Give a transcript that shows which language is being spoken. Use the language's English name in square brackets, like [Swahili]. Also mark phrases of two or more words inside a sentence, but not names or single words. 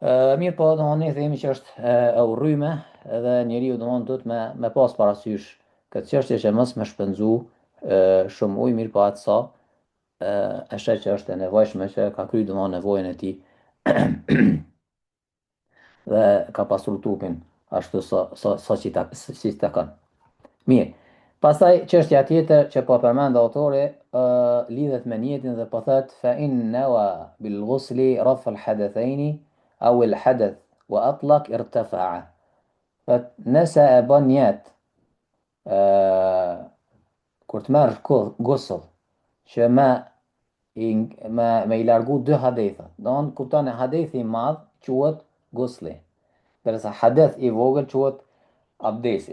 [Albanian] Mirë po, domthonë ne themi që është e urryme edhe njeriu domthonë duhet me pas parasysh këtë çështje që mos më shpenzu shumë ujë, mirë po atë sa e sheh që është e nevojshme që ka kryer domthonë nevojën e tij dhe ka pasur trupin ashtu sa si ta kanë. Mirë. Pastaj çështja tjetër që po përmend autori lidhet me niyetin dhe po thot [Arabic] فإن نوى بالغسل رفع الحدثين أو الحدث وأطلق ارتفع. [Albanian] Thot nëse e bën niyet kur të merr gusull që me i largu dy hadetha. Don kupton e hadethi i madh quhet gusli, ndërsa hadeth i vogël quhet abdesi.